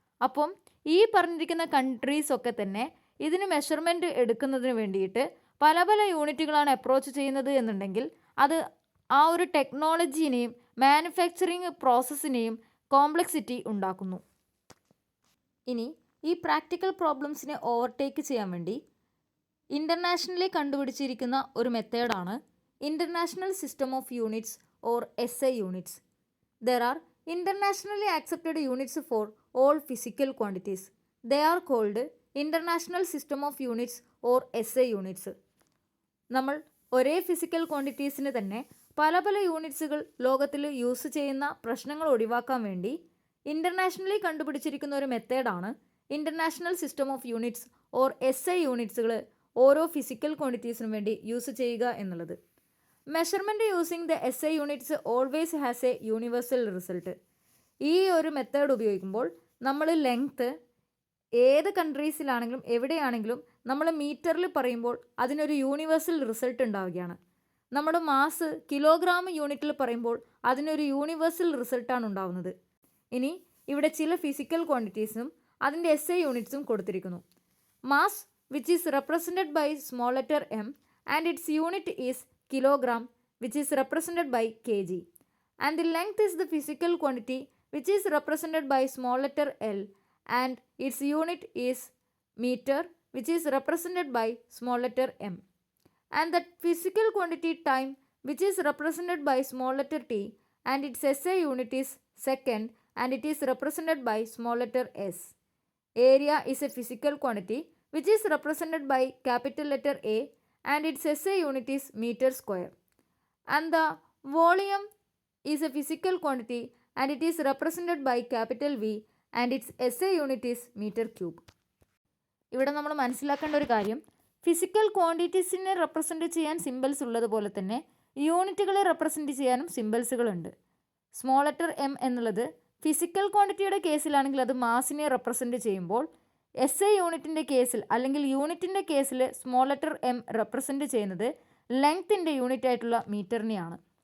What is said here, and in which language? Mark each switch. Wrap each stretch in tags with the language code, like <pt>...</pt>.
<ml>അപ്പം ഈ പറഞ്ഞിരിക്കുന്ന കൺട്രീസൊക്കെ തന്നെ ഇതിന് മെഷർമെൻറ്റ് എടുക്കുന്നതിന് വേണ്ടിയിട്ട് പല യൂണിറ്റുകളാണ് അപ്രോച്ച് ചെയ്യുന്നത് എന്നുണ്ടെങ്കിൽ അത് ആ ഒരു ടെക്നോളജീനെയും മാനുഫാക്ചറിങ് പ്രോസസ്സിനെയും കോംപ്ലക്സിറ്റി ഉണ്ടാക്കുന്നു. ഇനി ഈ പ്രാക്ടിക്കൽ പ്രോബ്ലംസിനെ ഓവർടേക്ക് ചെയ്യാൻ വേണ്ടി ഇൻ്റർനാഷണലി കണ്ടുപിടിച്ചിരിക്കുന്ന ഒരു മെത്തേഡാണ് international system of units or SI units.</ml> <en>There are internationally accepted units for all physical quantities. They are called International System of Units or SI units.</en> <ml>നമ്മൾ ഒരേ physical ക്വാണ്ടിറ്റീസിന് തന്നെ പല യൂണിറ്റ്സുകൾ ലോകത്തിൽ യൂസ് ചെയ്യുന്ന പ്രശ്നങ്ങൾ ഒഴിവാക്കാൻ വേണ്ടി ഇൻ്റർനാഷണലി കണ്ടുപിടിച്ചിരിക്കുന്ന ഒരു മെത്തേഡാണ് international system of units or SI യൂണിറ്റ്സുകൾ ഓരോ ഫിസിക്കൽ ക്വാണ്ടിറ്റീസിനും വേണ്ടി യൂസ് ചെയ്യുക എന്നുള്ളത്.</ml> <en>Measurement using the SI units always has a universal result.</en> <ml>ഈ ഒരു മെത്തേഡ് ഉപയോഗിക്കുമ്പോൾ നമ്മൾ ലെങ്ത്ത് ഏത് കൺട്രീസിലാണെങ്കിലും എവിടെയാണെങ്കിലും നമ്മൾ മീറ്ററിൽ പറയുമ്പോൾ അതിനൊരു യൂണിവേഴ്സൽ റിസൾട്ട് ഉണ്ടാവുകയാണ്. നമ്മുടെ മാസ് കിലോഗ്രാം യൂണിറ്റിൽ പറയുമ്പോൾ അതിനൊരു യൂണിവേഴ്സൽ റിസൾട്ടാണ് ഉണ്ടാവുന്നത്. ഇനി ഇവിടെ ചില ഫിസിക്കൽ ക്വാണ്ടിറ്റീസും അതിൻ്റെ SI യൂണിറ്റ്സും കൊടുത്തിരിക്കുന്നു.</ml> <en>Mass which is represented by small letter m and its unit is kilogram which is represented by kg, and the length is the physical quantity which is represented by small letter l and its unit is meter which is represented by small letter m, and the physical quantity time which is represented by small letter t and its SI unit is second and it is represented by small letter s. Area is a physical quantity which is represented by capital letter A and its SI unit is meter square, and the volume is a physical quantity and it is represented by capital V and its SI unit is meter cube.</en> <ml>ഇവിടെ നമ്മൾ മനസ്സിലാക്കേണ്ട ഒരു കാര്യം, physical ക്വാണ്ടിറ്റീസിനെ represent ചെയ്യാൻ symbols ഉള്ളതുപോലെ തന്നെ യൂണിറ്റുകളെ represent ചെയ്യാനും സിമ്പിൾസുകളുണ്ട്. Small letter m എന്നുള്ളത് ഫിസിക്കൽ ക്വാണ്ടിറ്റിയുടെ കേസിലാണെങ്കിൽ അത് മാസിനെ റെപ്രസെൻറ്റ് ചെയ്യുമ്പോൾ SI യൂണിറ്റിൻ്റെ കേസിൽ അല്ലെങ്കിൽ യൂണിറ്റിൻ്റെ കേസിൽ സ്മോൾ ലെറ്റർ m റെപ്രസെൻറ്റ് ചെയ്യുന്നത് ലെങ്ത്തിൻ്റെ യൂണിറ്റ് ആയിട്ടുള്ള മീറ്ററിനെയാണ്.</ml>